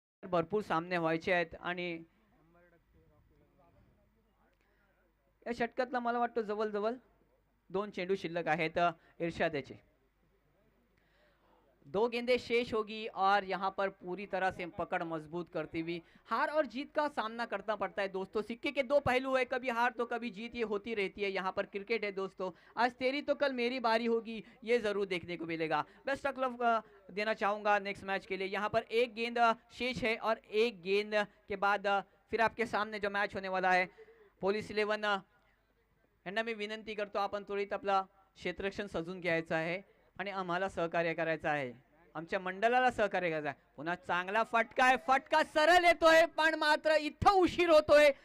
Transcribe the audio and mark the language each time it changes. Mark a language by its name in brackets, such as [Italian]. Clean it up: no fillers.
[Marathi] भरपूर सामने व्हायचे आहेत आणि या षटकातला मला वाटतं जवळजवळ 2 चेंडू शिल्लक आहेत इर्शादाचे. [Hindi] 2 गेंदें शेष होगी और यहाँ पर पूरी तरह से पकड़ मजबूत करती हुई हार और जीत का सामना करना पड़ता है दोस्तों. सिक्के के 2 पहलू है, कभी हार तो कभी जीत, ये होती रहती है. यहाँ पर क्रिकेट है दोस्तों. आज तेरी तो कल मेरी बारी होगी, ये जरूर देखने को मिलेगा. बेस्ट ऑफ लक देना चाहूंगा नेक्स्ट मैच के लिए. यहाँ पर 1 गेंद शेष है और 1 गेंद के बाद फिर आपके सामने जो मैच होने वाला है [Marathi] पोलीस 11 यांना मी विनंती करतो आपण त्वरित आपला क्षेत्ररक्षण सजून घ्यायचं आहे आणि आम्हाला सहकार्य करायचं आहे. आमच्या मंडळाला सहकार्य करायचं आहे. पुन्हा चांगला फटका आहे. फटका सरळ येतोय पण मात्र इथं उशीर होतोय.